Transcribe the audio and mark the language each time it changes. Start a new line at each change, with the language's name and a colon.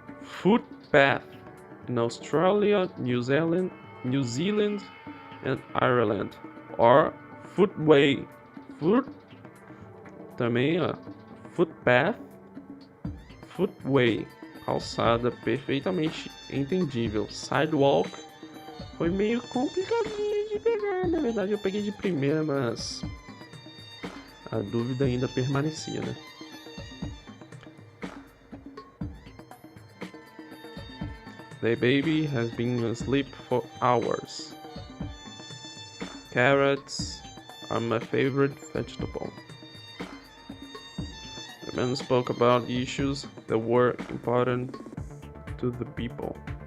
English: Footpath in Australia, New Zealand and Ireland, or footway
Portuguese: Foot, também, ó. Footpath, footway, calçada, perfeitamente entendível. Sidewalk, foi meio complicadinho de pegar. Na verdade, eu peguei de primeira, mas a dúvida ainda permanecia, né?
English: The baby has been asleep for hours. Carrots are my favorite vegetable. The man spoke about issues that were important to the people.